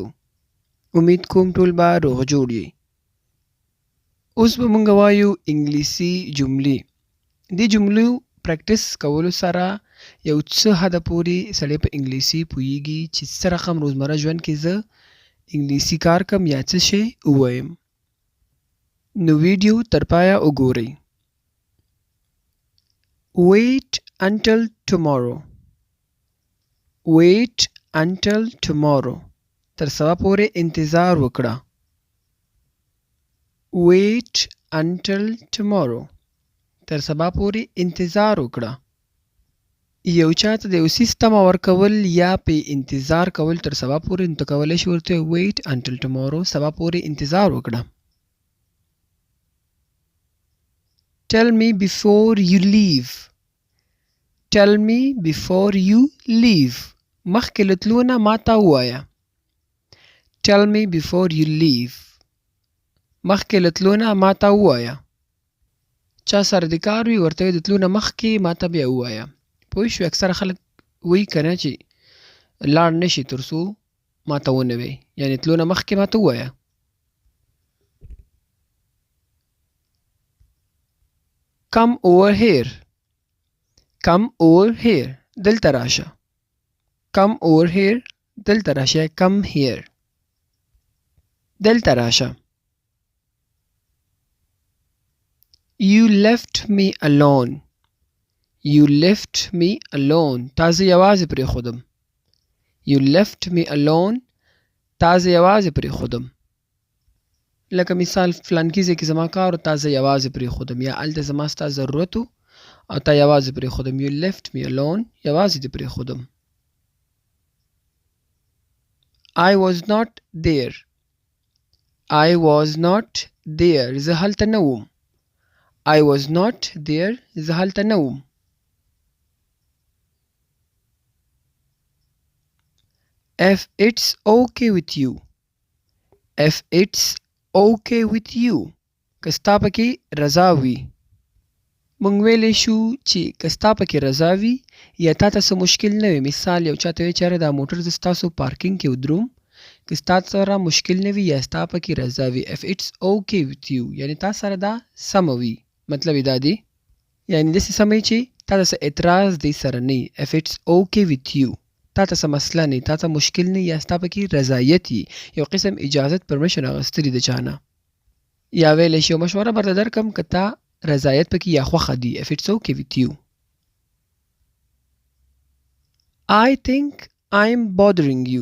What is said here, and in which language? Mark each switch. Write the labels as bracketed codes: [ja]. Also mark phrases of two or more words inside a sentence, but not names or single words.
[ps] امید کوم ټول به روغ جوړ یې. اوس به مونږ وایو انګلیسي جملې. دې جملو پریکټس کولو سره یو څه حده پورې سړی په انګلیسي پوهیږي چې څه رقم روزمره ژوند کې زه انګلیسي کار کوم یا څه شی ووایم. نو ویډیو تر پایه وګورئ. [en] Wait until tomorrow. Wait until tomorrow. [ps] تر سبا پورې انتظار وکړه. [en] Wait until tomorrow. [ps] تر سبا پورې انتظار وکړه. یو چاته د یو څیز تمه ورکول یا په انتظار کول تر سبا پورې، نو ته کولی شې ورته [en] wait until tomorrow، [ps] سبا پورې انتظار وکړه. [en] Tell me before you leave. Tell me before you leave. [ps] مخکې له تلو نه ماته ووایه. [en] Tell me before you leave. [ps] مخکې له تلو نه ماته ووایه. چا سره د کار وي ورته وایي د تلو نه مخکې ماته بیا ووایه. پوه شوې؟ اکثره خلک وایي که نه چې لاړ نه شي تر څو ماته ونه وایي، یعنې تلو نه مخکې ماته ووایه. [en] Come over here. Come over here. [ps] دلته راشه. [en] Come over here. [ps] دلته راشه. [en] Come here. [ps] دلته راشه. [en] You left me alone. You left me alone. [ps] تا زه یوازې پرېښودم. [en] You left me alone. [ps] تا زه یوازې پرېښودم. لکه مثال فلانکي ځای کې زما کار و، تا زه یوازې پرېښودم، یا هلته زما ستا ضرورت و او تا یوازې پرېښودم. [en] You left me alone. [ps] یوازې دې پرېښودم. [en] I was not there. I was not there. [ps] زه هلته نه وم. [en] I was not there. [ps] زه هلته نه وم. [en] If it's okay with you. If it's okay with you. [ps] که ستا پکې رضا وي. مونږ ویلی شو چې که ستا پکې رضا وي یا تا ته څه مشکل نه وي. مثال یو چاته وایي چې یاره دا موټر زه ستاسو پارکینګ کې ودروم، که ستا سره مشکل نه وي یا ستا پکې رضا وي. [en] If it's okay with you [ps] یعنې تا سره دا سمه وي. مطلب یې دا دی، یعنې داسې سمه وي چې تا ته څه اعتراض دی سره نه وي. [en] If it's okay with you [ps] تا ته څه مسله نه وي، تا ته مشکل نه یا ستا پکې رضایت وي، یو قسم اجازت پرمیشن اخیستلي د چا نه. یا ویلی شي یو مشوره درته درکړم که تا رضایت پکې یا خوښه دي. [en] If it's okay with you. I think I'm bothering you.